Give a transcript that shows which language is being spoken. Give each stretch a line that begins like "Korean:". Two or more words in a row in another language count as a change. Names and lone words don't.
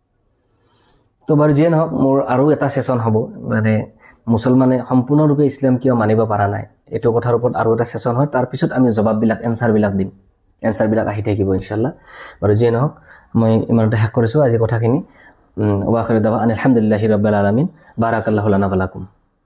Assamese: তো বাৰু যিয়ে নহওক মোৰ আৰু এটা সেশন হ'ব মানে মুছলমানে সম্পূৰ্ণৰূপে ইছলাম কিয় মানিব পৰা নাই এইটো কথাৰ ওপৰত আৰু এটা সেশন হয় তাৰ পিছত আমি জবাববিলাক এনসাৰবিলাক দিম এনসাৰবিলাক আহি থাকিব ইনশাআল্লাহ বাৰু যিয়ে নহওক মই ইমানতে শেষ কৰিছোঁ আজি কথাখিনি
Arabic: وآخر دعوانا الحمد لله رب العالمين بارك الله لنا ولكم